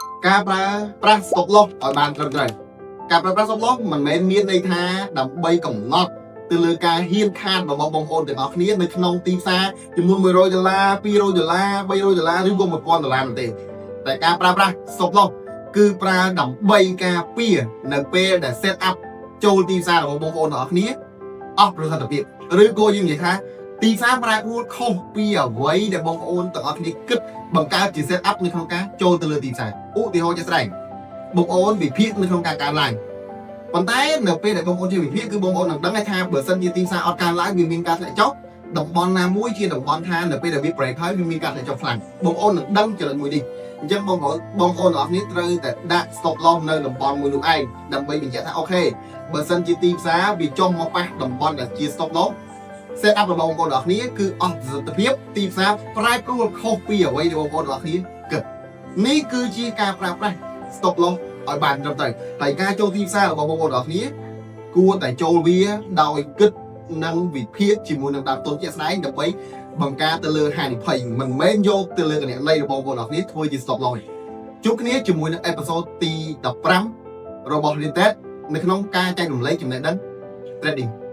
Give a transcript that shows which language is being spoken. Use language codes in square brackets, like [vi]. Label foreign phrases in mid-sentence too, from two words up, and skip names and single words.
[km] ការប្រើប្រាស់ [en] stop loss [km] ឲ្យបានត្រឹមត្រូវការប្រើប្រាស់ [en] stop loss [km] មិនមែនមានន័យថាដើម្បីកំណត់ទៅលើការហ៊ានខានរបស់បងប្អូនទាំងអស់គ្នានៅក្នុងទីផ្សារចំនួន$100 $200 $300 ឬក៏$1000នោះទេតែការប្រើប្រាស់ [en] stop loss [km] គឺប្រើដើម្បីការពារនៅពេលដែល [en] set up [km] ចូលទីផ្សាររបស់បងប្អូនទាំងអស់គ្នា អស់ប្រសិទ្ធភាពឬក៏យើងនិយាយថាទីផ្សារប្រែប្រួលខុសពីអ្វីដែលបងប្អូនទាំងអស់គ្នាគិតបង្កើតជា [en] set up [km] នៅក្នុងការចូលទៅលើទីផ្សារឧទាហរណ៍ជាក់ស្ដែងបងប្អូនវិភាគនៅក្នុងការកើនឡើងប៉ុន្តែនៅពេលដែលបងប្អូនជាវិភាគគឺ បងប្អូននឹងដឹងថាបើសិនជាទីផ្សារអត់កើនឡើងវាមានការធ្លាក់ចុះតំបន់ណាមួយជាតំបន់ថានៅពេលដែលវា break ហើយវាមានការធ្លាក់ចុះខ្លាំងបងប្អូននឹងដឹងចំណុចមួយនេះអញ្ចឹងបងប្អូនទាំង អស់គ្នាត្រូវតែដាក់ [en] stop loss [km] នៅតំបន់មួយនោះឯងដើម្បីបញ្ជាក់ថាអូខេបើសិនជាទីផ្សារវាចុះមកប៉ះតំបន់ដែលជា [en] stop loss set up [km] របស់បងប្អូនទាំងអស់គ្នាគឺអស់ប្រសិទ្ធភាពទីផ្សារប្រែប្រួលខុសពីអ្វីដែលបងប្អូនទាំងអស់គ្នាគិតនេះគឺជាការប្រើប្រាស់ [en] stop loss [km] ឲ្យបានត្រឹមត្រូវហើយការចូលទីផ្សាររបស់បងប្អូនទាំងអស់គ្នាគួរតែចូលវាដោយគិតនិងវិភាគជាមួយនឹងដើមទុនជាក់ស្ដែងដើម្បីបង្ការទៅលើហានិភ័យមិនមែនយកទៅលើគណនីរបស់បងប្អូនទាំងអស់គ្នាធ្វើជា [en] stop loss [km] ជួបគ្នាជាមួយនឹងអេពីសូតទី15របស់ Linted នៅក្នុងការចែករំលែកចំណេះដឹង trading